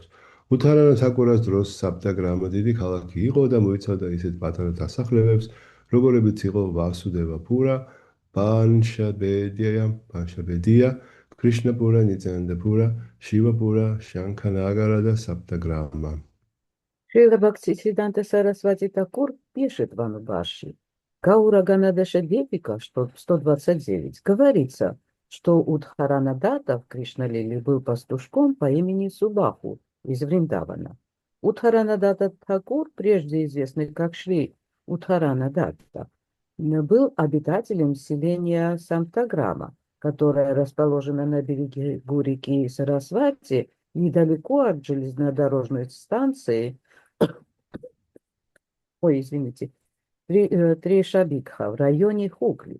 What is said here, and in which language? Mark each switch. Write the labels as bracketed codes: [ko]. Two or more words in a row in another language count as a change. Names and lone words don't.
[ka] უთარანა თაკურას დროს საბტაგრამა დიდი ქალაქი იყო და მოიცავდა ისეთ პატარა დასახლებებს, როგორებიც იყო ვასუდევაპურა, ბანშაბედია, კრიშნაპურა, ნიცანანდაპურა, შივაპურა, შანქანაგარა და საბტაგრამა. [ru] Шрила Бхактисиданта Сарасвати Такур пишет в Анубаши. Гаура Ганадаша Девика, что 129, говорится, что Удхарана Дата в Кришналиле был пастушком по имени Субаху из Вриндавана. Удхарана Дата Такур, прежде известный как Шри Удхарана Дата, был обитателем селения Самтаграма, которое расположено на берегу реки Сарасвати, недалеко от железнодорожной станции, Тришабикха в районе Хугли.